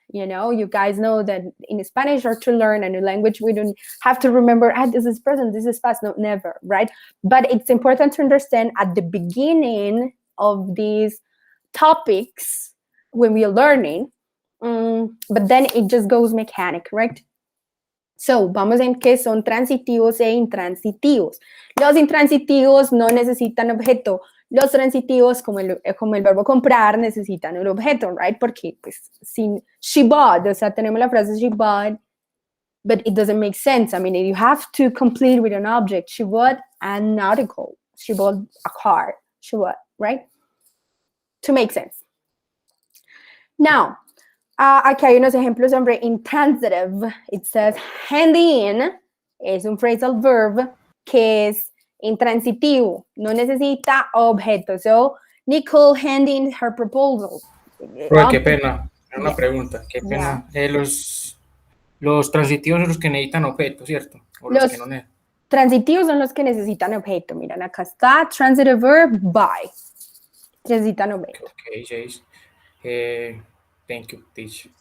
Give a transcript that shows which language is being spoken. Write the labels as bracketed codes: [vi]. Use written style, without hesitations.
[en] You know, you guys know that in Spanish or to learn a new language, we don't have to remember, this is present, this is past. No, never, right? But it's important to understand at the beginning of these topics when we are learning, but then it just goes mechanic, right? [es] So, vamos en qué son transitivos e intransitivos. Los intransitivos no necesitan objeto. Los transitivos, como el verbo comprar, necesitan un objeto, right? Porque, pues, sin she bought, o sea, tenemos la frase she bought, [en] but it doesn't make sense. I mean, you have to complete with an object. She bought an article. She bought a car. She bought, right? To make sense. [es] Now, aquí hay unos ejemplos sobre intransitive. [en] It says, [es] handy in es un phrasal verb que es intransitivo, no necesita objeto. [en] So, Nicole handed in her proposal. [es] Pero qué pena, una pregunta, qué pena. Los transitivos son los que necesitan objeto, ¿cierto? O los que no necesitan. Transitivos son los que necesitan objeto. Miren, acá está, transitive verb, buy. Necesitan objeto. [en] Okay, Jace. Thank you, teacher.